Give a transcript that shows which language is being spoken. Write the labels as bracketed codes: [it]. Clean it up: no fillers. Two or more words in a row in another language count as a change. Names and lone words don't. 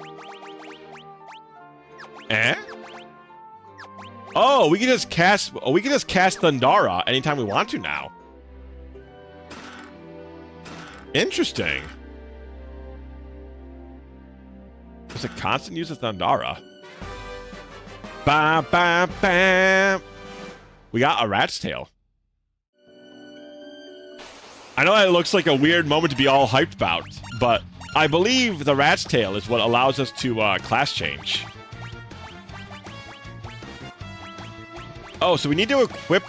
[en] Eh? Oh, we can just cast Thundara anytime we want to now. Interesting. There's a constant use of Thundara. Ba ba bam. We got a Rat's Tail. I know that looks like a weird moment to be all hyped about, but I believe the Rat's Tail is what allows us to class change. Oh, so we need to equip...